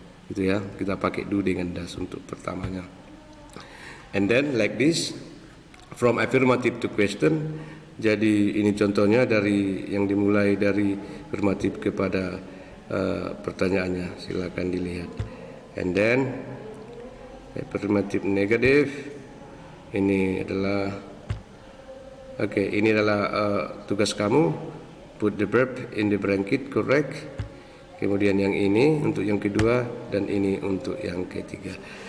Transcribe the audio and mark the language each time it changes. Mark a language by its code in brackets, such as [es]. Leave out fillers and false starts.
[id] Gitu ya, kita pakai do dengan does untuk pertamanya. [en] And then like this, from affirmative to question. [id] Jadi ini contohnya dari yang dimulai dari afirmatif kepada pertanyaannya. Silakan dilihat. [en] And then affirmative negative. [id] Ini adalah ini adalah tugas kamu. [en] Put the verb in the bracket, correct. [id] Kemudian yang ini untuk yang kedua dan ini untuk yang ketiga.